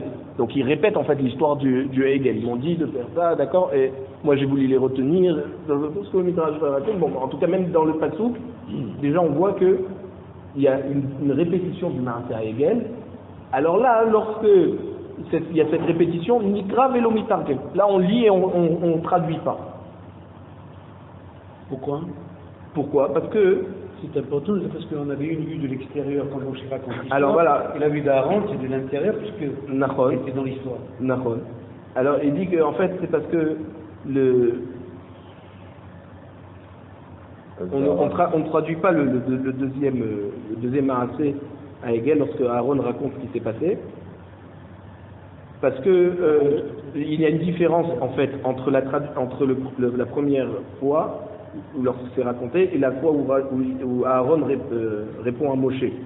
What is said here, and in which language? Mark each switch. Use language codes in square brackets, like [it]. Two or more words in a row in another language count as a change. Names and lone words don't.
[fr] Donc ils répètent en fait l'histoire du Hegel. Ils m'ont dit de faire ça, d'accord, et moi j'ai voulu les retenir. Tout ce que le Midrash raconte. Bon, en tout cas même dans le Passouk, déjà on voit que il y a une répétition du Maaseh à Hegel. Alors là, lorsque il y a cette répétition, [he] נקרא ולא מתרגם. [fr] Là on lit et on traduit pas. Pourquoi? Parce que c'est important, c'est parce qu'on avait une vue de l'extérieur quand Moshe raconte l'histoire. Alors voilà. Et la vue d'Aaron, c'est de l'intérieur, puisque [he] Nachon. [fr] c'était dans l'histoire. [he] Nachon. [fr] Alors il dit que en fait c'est parce que on ne traduit pas le deuxième Maaseh à Hegel lorsque Aaron raconte ce qui s'est passé, parce que il y a une différence en fait entre la première fois où lorsque c'est raconté et la fois où Aaron répond à Moshe.